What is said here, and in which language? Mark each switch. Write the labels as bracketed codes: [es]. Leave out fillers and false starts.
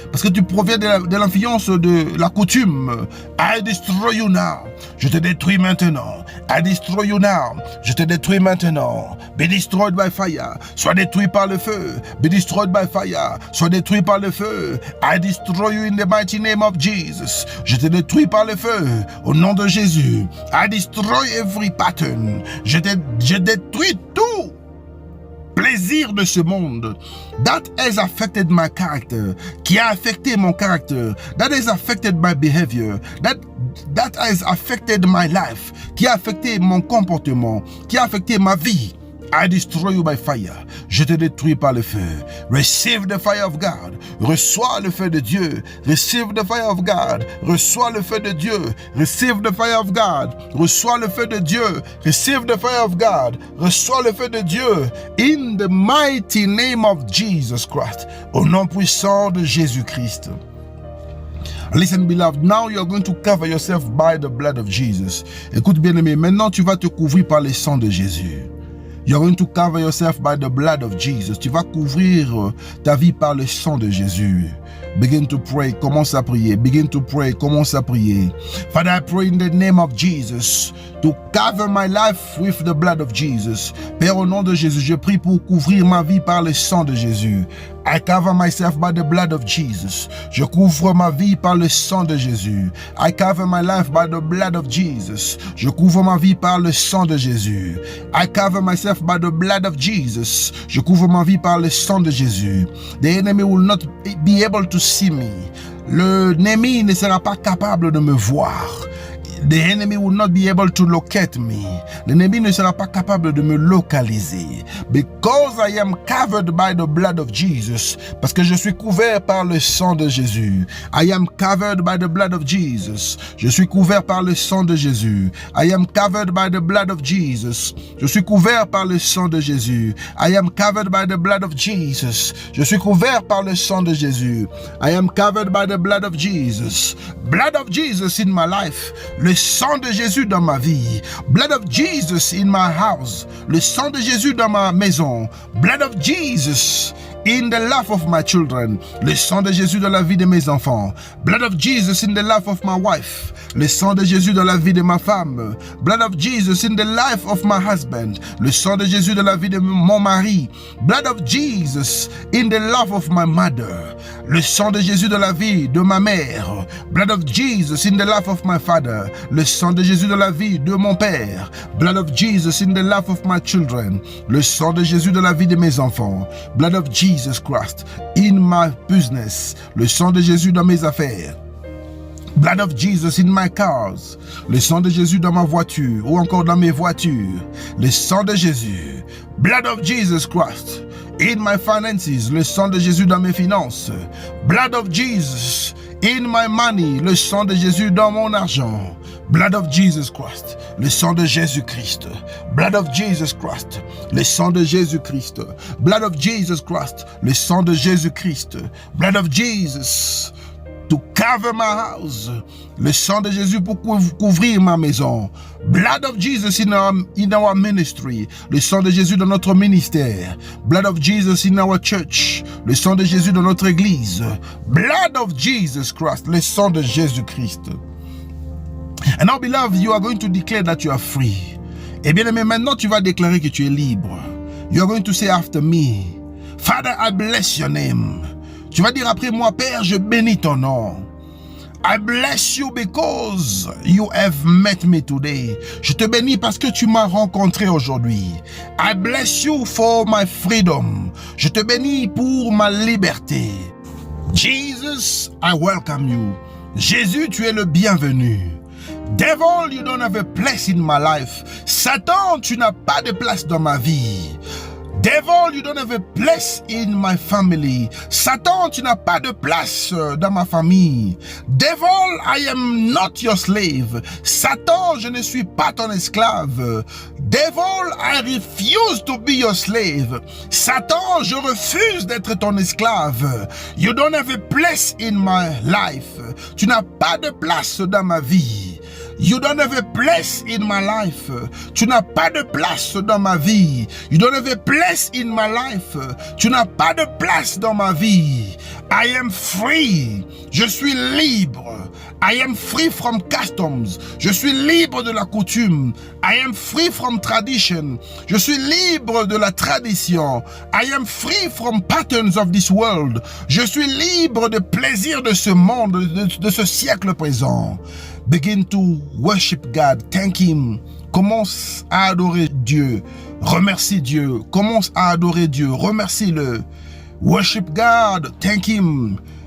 [fr] Parce que tu proviens de l'influence de la coutume. [en] I destroy you now. [fr] Je te détruis maintenant. [en] I destroy you now. [fr] Je te détruis maintenant. [en] Be destroyed by fire. [fr] Sois détruit par le feu. [en] Be destroyed by fire. [fr] Sois détruit par le feu. [en] I destroy you in the mighty name of Jesus. [fr] Je te détruis par le feu. Au nom de Jésus. [en] I destroy every pattern. [fr] Je détruis tout plaisir de ce monde [en] that has affected my character, [fr] qui a affecté mon caractère, [en] that has affected my behavior, that has affected my life, [fr] qui a affecté mon comportement, qui a affecté ma vie. [en] I destroy you by fire. [fr] Je te détruis par le feu. [en] Receive the fire of God. [fr] Reçois le feu de Dieu. [en] Receive the fire of God. [fr] Reçois le feu de Dieu. [en] Receive the fire of God. [fr] Reçois le feu de Dieu. [en] Receive the fire of God. [fr] Reçois le feu de Dieu. [en] In the mighty name of Jesus Christ. [fr] Au nom puissant de Jésus-Christ. [en] Listen, beloved, now you're going to cover yourself by the blood of Jesus. [fr] Écoute, bien-aimé, maintenant tu vas te couvrir par le sang de Jésus. [en] You're going to cover yourself by the blood of Jesus. [fr] Tu vas couvrir ta vie par le sang de Jésus. [en] Begin to pray. [fr] Commence à prier. [en] Begin to pray. Commence à prier. Father, I pray in the name of Jesus to cover my life with the blood of Jesus. [fr] Père, au nom de Jésus, je prie pour couvrir ma vie par le sang de Jésus. [en] I cover myself by the blood of Jesus. [fr] Je couvre ma vie par le sang de Jésus. [en] I cover my life by the blood of Jesus. [fr] Je couvre ma vie par le sang de Jésus. [en] I cover myself by the blood of Jesus. [fr] Je couvre ma vie par le sang de Jésus. [en] The enemy will not be able to see me. [fr] L'ennemi ne sera pas capable de me voir. [en] The enemy will not be able to locate me. [fr] L'ennemi ne sera pas capable de me localiser. [en] Because I am covered by the blood of Jesus. [fr] Parce que je suis couvert par le sang de Jésus. [en] I am covered by the blood of Jesus. [fr] Je suis couvert par le sang de Jésus. [en] I am covered by the blood of Jesus. [fr] Je suis couvert par le sang de Jésus. [en] I am covered by the blood of Jesus. [fr] Je suis couvert par le sang de Jésus. [en] I am covered by the blood of Jesus. Blood of Jesus in my life. [fr] Le sang de Jésus dans ma vie. [en] Blood of Jesus in my house. [fr] Le sang de Jésus dans ma maison. [en] Blood of Jesus in the life of my children. [fr] Le sang de Jésus dans la vie de mes enfants. [en] Blood of Jesus in the life of my wife. [fr] Le sang de Jésus dans la vie de ma femme. [en] Blood of Jesus in the life of my husband. [fr] Le sang de Jésus dans la vie de mon mari. [en] Blood of Jesus in the life of my mother. [fr] Le sang de Jésus dans la vie de ma mère. [en] Blood of Jesus in the life of my father. [fr] Le sang de Jésus dans la vie de mon père. [en] Blood of Jesus in the life of my children. [fr] Le sang de Jésus dans la vie de mes enfants. [en] Blood of Jesus Christ in my business. [fr] Le sang de Jésus dans mes affaires. [en] Blood of Jesus in my cars. [fr] Le sang de Jésus dans ma voiture ou encore dans mes voitures. Le sang de Jésus. [en] Blood of Jesus Christ in my finances. [fr] Le sang de Jésus dans mes finances. [en] Blood of Jesus in my money. [fr] Le sang de Jésus dans mon argent. [en] Blood of Jesus Christ. [fr] Le sang de Jésus-Christ. [en] Blood of Jesus Christ. [fr] Le sang de Jésus-Christ. [en] Blood of Jesus Christ. [fr] Le sang de Jésus-Christ. [en] Blood of Jesus to cover my house. [fr] Le sang de Jésus pour couvrir ma maison. [en] Blood of Jesus in our ministry. [fr] Le sang de Jésus dans notre ministère. [en] Blood of Jesus in our church. [fr] Le sang de Jésus dans notre église. [en] Blood of Jesus Christ. [fr] Le sang de Jésus-Christ. [en] And now, beloved, you are going to declare that you are free. [fr] Eh bien, mais maintenant, tu vas déclarer que tu es libre. [en] You are going to say after me, Father, I bless your name. [fr] Tu vas dire après moi, Père, je bénis ton nom. [en] I bless you because you have met me today. [fr] Je te bénis parce que tu m'as rencontré aujourd'hui. [en] I bless you for my freedom. [fr] Je te bénis pour ma liberté. [en] Jesus, I welcome you. [fr] Jésus, tu es le bienvenu. [en] Devil, you don't have a place in my life. [fr] Satan, tu n'as pas de place dans ma vie. [en] Devil, you don't have a place in my family. [fr] Satan, tu n'as pas de place dans ma famille. [en] Devil, I am not your slave. [fr] Satan, je ne suis pas ton esclave. [en] Devil, I refuse to be your slave. [fr] Satan, je refuse d'être ton esclave. [en] You don't have a place in my life. [fr] Tu n'as pas de place dans ma vie. [en] You don't have a place in my life. [fr] Tu n'as pas de place dans ma vie. [en] You don't have a place in my life. [fr] Tu n'as pas de place dans ma vie. [en] I am free. [fr] Je suis libre. [en] I am free from customs. [fr] Je suis libre de la coutume. [en] I am free from tradition. [fr] Je suis libre de la tradition. [en] I am free from patterns of this world. [fr] Je suis libre de plaisir de ce monde, de ce siècle présent. [en] Begin to worship God. Thank Him. [fr] Commence à adorer Dieu. Remercie Dieu. Commence à adorer Dieu. Remercie-le. [en] Worship God. Thank Him.